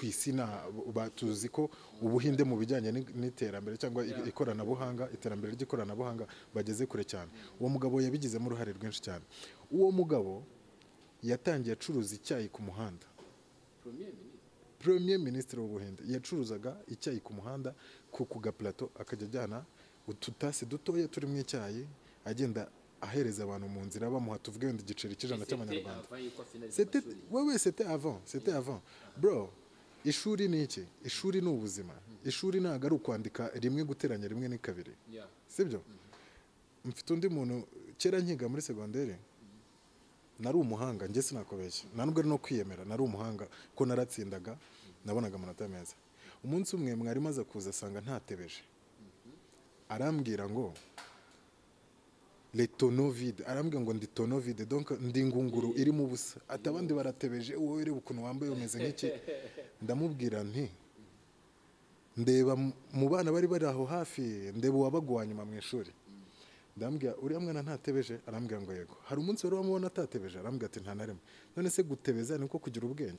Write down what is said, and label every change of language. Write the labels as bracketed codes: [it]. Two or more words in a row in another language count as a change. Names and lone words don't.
[rw] isi na batuzi ko Ubuhinde mu bijyanye n'iterambere cyangwa ikoranabuhanga iterambere ry'ikoranabuhanga bageze kure cyane uwo mugabo yabigizemo uruhare rwinshi cyane uwo mugabo yatangiye acuruza icyayi ku muhanda [fr] premier ministre [rw] w'ubuhinde yacuruzaga icyayi ku muhanda ku gaplato akajya ajyana ututasi dutoya turimo icyayi agenda ahereza abantu mu nzira bamuha tuvuge wenda igiceri cy'ijana cy'amanyarwanda. [fr] C'était avant bro. [rw] Ishuri ni iki? Ishuri ni ubuzima. Ishuri ntabwo ari ukwandika rimwe guteranya rimwe ni kabiri, sibyo? Mfite undi muntu kera nkiga muri segonderi nari umuhanga, njye sinakobeshya, nta nubwo ari no kwiyemera, nari umuhanga ko naratsindaga, nabonaga amanota meza. Umunsi umwe mwarimu aza kuza asanga ntatebeje, arambwira ngo [fr] les tonneaux vides, [rw] arambwira ngo ndi [fr] tonneau vide, [rw] donc ndi ngunguru iri mu busa, ati abandi baratebeje, wowe reba ukuntu wambaye umeze nk'iki. Ndamubwira nti ndeba mu bana bari bari aho hafi, ndeba uwabagwa nyuma mu ishuri. Ndambwira uriya mwana ntatebeje, arambwira ngo yego. Hari umunsi wari wamubona atatebeje, arambwira ati nta naremwe. None se gutebeza niko kugira ubwenge?